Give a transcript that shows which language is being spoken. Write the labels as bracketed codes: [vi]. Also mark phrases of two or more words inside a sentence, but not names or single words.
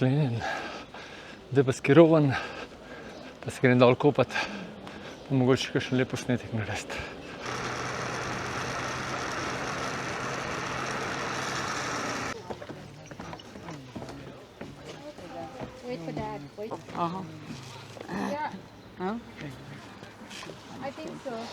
[sl] sklenjen, zdaj pa skirovan, pa se grem dol kopat, pa mogoče kakšen lep posnetek narediti. [en] Wait for Dad. Wait. Yeah, Okay. I think so.